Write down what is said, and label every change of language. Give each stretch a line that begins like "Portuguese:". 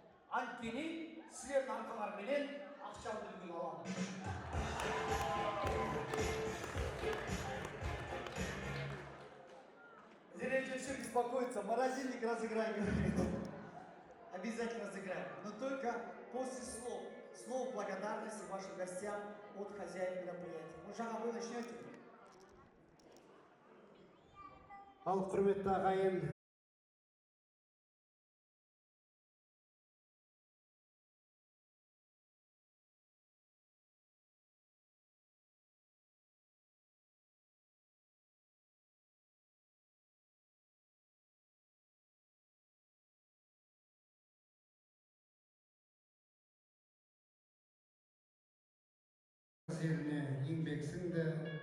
Kazakh: Анткени сілердің арқаларменен ақшамды бүгін аламын.
Russian: Зря еще беспокоиться, морозильник разыграем. Обязательно разыграем. Но только после слов благодарности вашим гостям от хозяев мероприятия. Мужа, вы начнете?
Kazakh: Ал құрметті ағайын, еңбек сіңді.